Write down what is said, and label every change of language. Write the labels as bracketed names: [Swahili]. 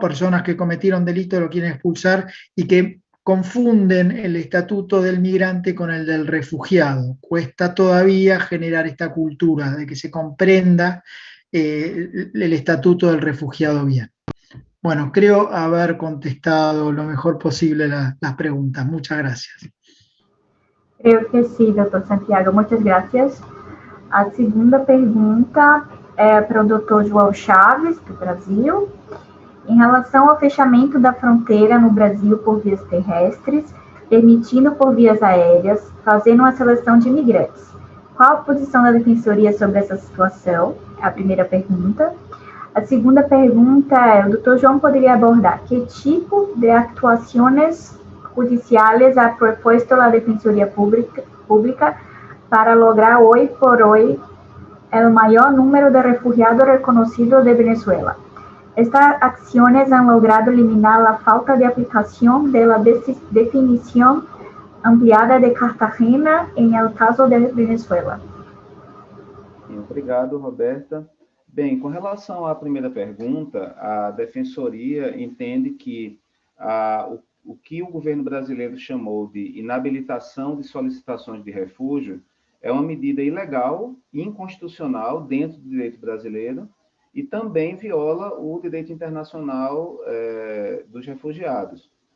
[Spanish] Personas que cometieron delito lo quieren expulsar y que confunden el estatuto del migrante con el del refugiado. Cuesta todavía generar esta cultura de que se comprenda el estatuto del refugiado bien. Bueno, creo haber contestado lo mejor posible las preguntas. Muchas gracias. Creo que sí, doutor Santiago. Muchas gracias. [Portuguese] A segunda pergunta é para o doutor João Chaves, do Brasil. Em relação ao fechamento da fronteira no Brasil por vias terrestres, permitindo por vias aéreas, fazendo uma seleção de imigrantes. Qual a posição da Defensoria sobre essa situação? É a primeira pergunta. A segunda pergunta é, o doutor João poderia abordar que tipo de actuações judiciais [Spanish] ha propuesto a Defensoria Pública para lograr hoy por hoy el mayor número de refugiados reconocidos de Venezuela. Estas acciones han logrado eliminar la falta de aplicación de la definición ampliada de Cartagena en el caso de Venezuela. [Portuguese] Obrigado, Roberta. Bem, com relação à primeira pergunta, a Defensoria entende que o que o governo brasileiro chamou de inabilitação de solicitações de refúgio é uma medida ilegal e inconstitucional dentro do direito brasileiro e também viola o direito internacional dos refugiados.